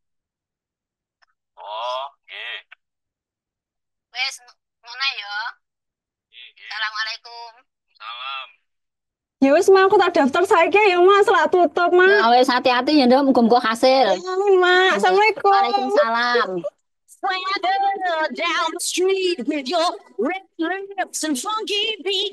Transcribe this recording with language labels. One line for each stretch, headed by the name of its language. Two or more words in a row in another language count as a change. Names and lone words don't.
Javanese: Oh, nggih. Wis ngono ya. Assalamualaikum. Salam. Ya wis Mak, aku tak daftar saiki ya Mas, lak tutup Mak. Ya wis hati-hati ya Nduk, muga-muga hasil. Amin Mak. Assalamualaikum. Waalaikumsalam.
English: Swagger down the street with your red lips and funky beat.